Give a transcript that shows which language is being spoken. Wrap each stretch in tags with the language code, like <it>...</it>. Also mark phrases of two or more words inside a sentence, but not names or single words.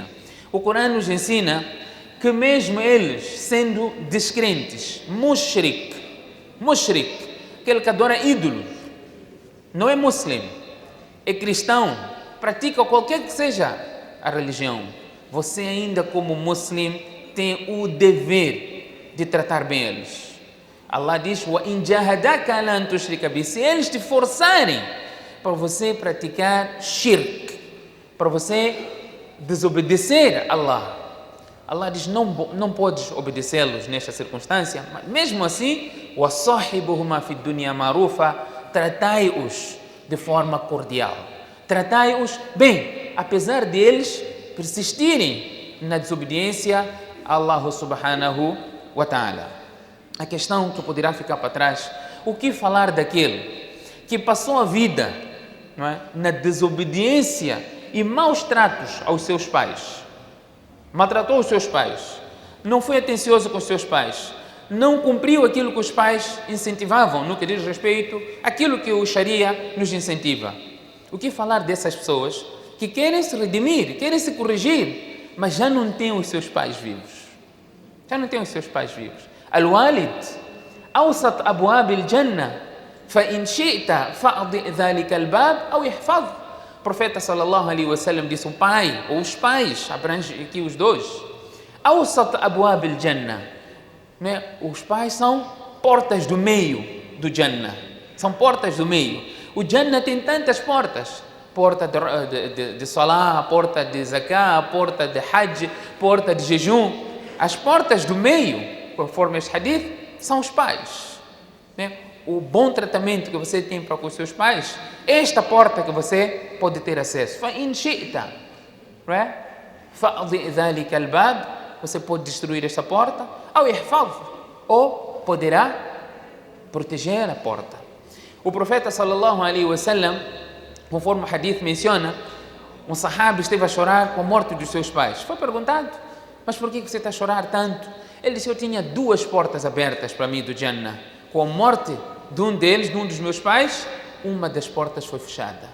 <pt>O Corão nos ensina que mesmo eles, sendo descrentes, mushrik, aquele que adora ídolos, não é muçulmano, é cristão, pratica qualquer que seja a religião, você ainda como muçulmano tem o dever de tratar bem eles. Allah diz,</pt> <ar>وَإِنْ جَاهَدَاكَ عَلَىٰ أَنْ تُشْرِكَ بِي.</ar> <pt>Se eles te forçarem para você praticar shirk, para você desobedecer a Allah, Allah diz, não podes obedecê-los nesta circunstância, mas mesmo assim,</pt> <ar>وَصَاحِبُهُمَا فِي الدُّنْيَا مَعْرُوفًا.</ar> <pt>Tratai-os de forma cordial, tratai-os bem, apesar de eles persistirem na desobediência a Allah</pt> <ar>سبحانه وتعالى.</ar> <pt>A questão que poderá ficar para trás, o que falar daquele que passou a vida, não é, na desobediência e maus tratos aos seus pais, maltratou os seus pais, não foi atencioso com os seus pais, não cumpriu aquilo que os pais incentivavam no que diz respeito àquilo que o Sharia nos incentiva. O que falar dessas pessoas que querem se redimir, querem se corrigir, mas já não têm os seus pais vivos?</pt> <ar>الوالد أوسط أبواب الجنة فإن شئت فأضع ذلك الباب أو احفظ.</ar> <pt>O profeta</pt> <ar>صلى الله عليه وسلم</ar> <pt>disse, o pai ou os pais, abrange aqui os dois,</pt> <ar>أوسط أبواب الجنة,</ar> <pt>né? Os pais são portas do meio do Jannah, são portas do meio. O Jannah tem tantas portas, porta de Salah, porta de Zakah, porta de Hajj, porta de jejum. As portas do meio, conforme este hadith, são os pais, né? O bom tratamento que você tem para com os seus pais, esta porta que você pode ter acesso.</pt> <ar>فَإِنْ شِئْتَ,</ar> <pt>não é?</pt> <ar>فَأَضِئْ ذَلِكَ الْبَابِ,</ar> <pt>você pode destruir esta porta, ou poderá proteger a porta. O profeta</pt> <ar>صلى الله عليه وسلم,</ar> <pt>conforme o hadith menciona, um sahaba esteve a chorar com a morte dos seus pais. Foi perguntado, mas por que você está a chorar tanto? Ele disse, eu tinha 2 portas abertas para mim do Jannah. Com a morte de um deles, de um dos meus pais, uma das portas foi fechada.</pt>